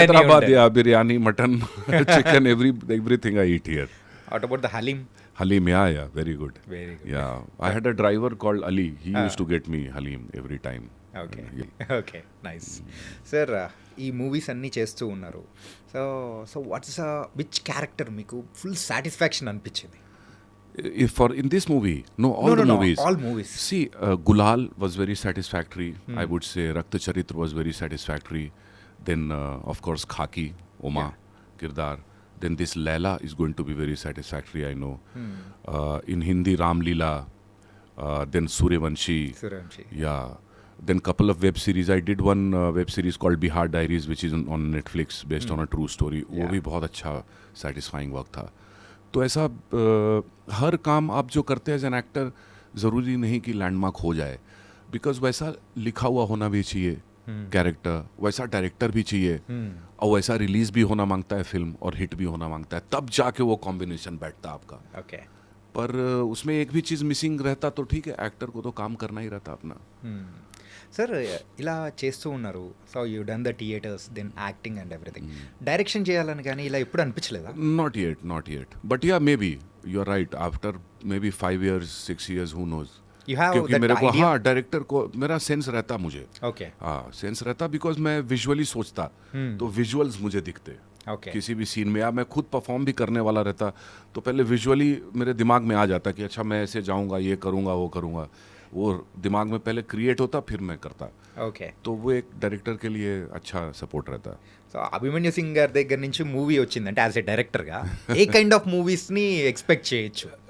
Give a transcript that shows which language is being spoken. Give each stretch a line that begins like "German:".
English: Hyderabad, yeah, biryani, mutton, chicken, everything I eat here. What about the haleem? Halim, yeah, very good. Very good. Yeah, I had a driver called Ali. He used to get me Halim every time. Okay Yeah.
Telugu: Okay nice sir. ఈ movies అన్నీ చేస్తూ ఉన్నారు. So so what's which character మీకు full satisfaction అనిపించింది?
English: If for in this movie, no, all the movies. all movies. See, Gulal was very satisfactory. I would say Rakta Charitra was very satisfactory. Then, of course, Khaki, Oma, Kirdar. Then this Laila is going to be very satisfactory, I know. In Hindi, Ram Leela. Then Suryavanshi. Suryavanshi. Yeah. Then couple of web series. I did one web series called Bihar Diaries, which is on Netflix, based on a true story.
Hindi: वो भी बहुत अच्छा
English: satisfying work
Hindi: था. तो ऐसा हर काम आप जो करते हैं एज एन एक्टर, ज़रूरी नहीं कि लैंडमार्क हो जाए. बिकॉज वैसा लिखा हुआ होना भी चाहिए कैरेक्टर, वैसा डायरेक्टर भी चाहिए, और वैसा रिलीज भी होना मांगता है फिल्म, और हिट भी होना मांगता है. तब जाके वो कॉम्बिनेशन बैठता है आपका.
English: okay
Hindi: पर उसमें एक भी चीज़ मिसिंग रहता तो ठीक है, एक्टर को तो काम करना ही रहता अपना.
Telugu: సార్ ఇలా చేస్తూ ఉన్నారు.
English: So you done the theatres, then acting and everything.
Telugu: Direction చేయాలని కానీ ఇలా ఎప్పుడు అనిపించలేదా?
English: Not yet. But yeah, maybe you're right. After maybe 5 years, 6 years, who knows. You have
Hindi: क्योंकि
English: that
Hindi: मेरे को,
English: idea?
Hindi: हाँ, डायरेक्टर को मेरा सेंस रहता मुझे.
English: okay
Hindi: हाँ, सेंस रहता बिकॉज मैं विजुअली सोचता, तो विजुअल्स मुझे दिखते
English: okay
Hindi: किसी भी सीन में. या मैं खुद परफॉर्म भी करने वाला रहता, तो पहले विजुअली मेरे दिमाग में आ जाता कि अच्छा मैं ऐसे जाऊंगा, ये करूंगा, वो करूंगा. वो दिमाग में पहले क्रिएट होता, फिर मैं करता.
English: okay
Hindi: तो वो एक डायरेक्टर के लिए अच्छा सपोर्ट रहता.
Telugu: సో అభిమన్యు సింగ్ గారి దగ్గర నుంచి మూవీ వచ్చిందంటే యాజ్ ఎ డైరెక్టర్గా ఏ కైండ్ ఆఫ్ మూవీస్ని ఎక్స్పెక్ట్ చేయొచ్చు?